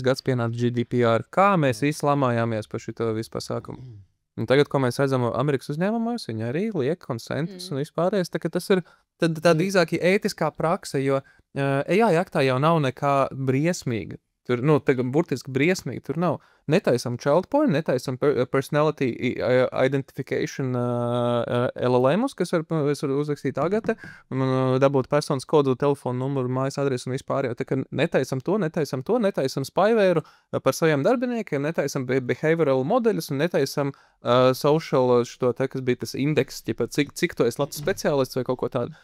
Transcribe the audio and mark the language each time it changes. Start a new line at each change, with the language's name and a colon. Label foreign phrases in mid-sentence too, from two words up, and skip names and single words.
Latvian: gads pienāca GDPR, kā mēs visi lamājāmies par šito visu pasākumu. Un tagad, ko mēs redzam Amerikas uzņēmumos, viņi arī liek konsentus un vispārējais, tā ka tas ir tā drīzāk ētiskā prakse, jo AI aktā jau nav nekā briesmīga. Tur, burtiski briesmīgi tur nav. Netaisam
English: child porn,
Latvian: netaisam
English: personality identification
Latvian: LLMus, kas var uzrakstīt agate, dabūt personas kodu, telefonu numuru, mājas adresu un vispār. Tā kā netaisam to, netaisam spyvēru par saviem darbiniekiem, netaisam behavioral modeļus un netaisam social, kas bija tas indeks, cik to es labs speciālists vai kaut ko tādu.